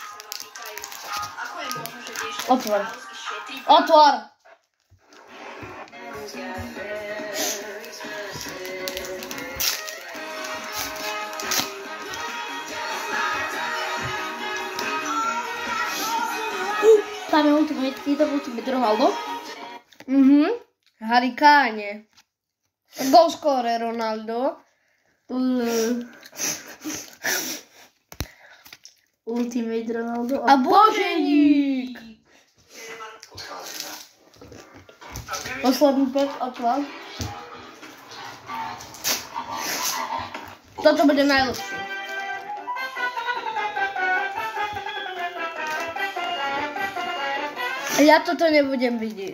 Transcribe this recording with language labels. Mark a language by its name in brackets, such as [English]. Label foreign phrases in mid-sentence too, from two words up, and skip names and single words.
[Slovak] Otvor. Tam je ultimate Ronaldo. [English] Harry Kane. Goal scorer Ronaldo. [Slovak] Ultimate Ronaldo. A Boženík. Posledný pek, otvor. Toto bude najlepšie. Ja toto nebudem vidieť.